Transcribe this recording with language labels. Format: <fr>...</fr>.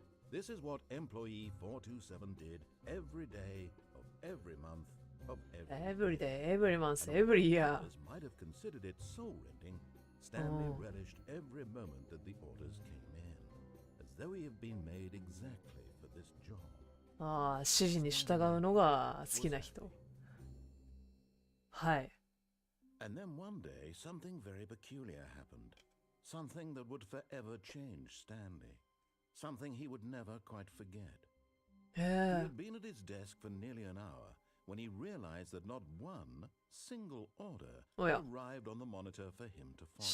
<en>This is what employee 427 did every day of every month of every day, every month, every year. Others might have considered it soul-rending. Stanley relished every moment that the orders came in, as though he had been made exactly for this job.</en> <ja>ああ、指示に従うのが好きな人。はい。</ja> <en>And then one day, something very peculiar happened. Something that would forever change Stanley. Something he would never quite forget. He had been at his desk for nearly an hour when he realized that not one single order arrived on the monitor for him to follow.</en>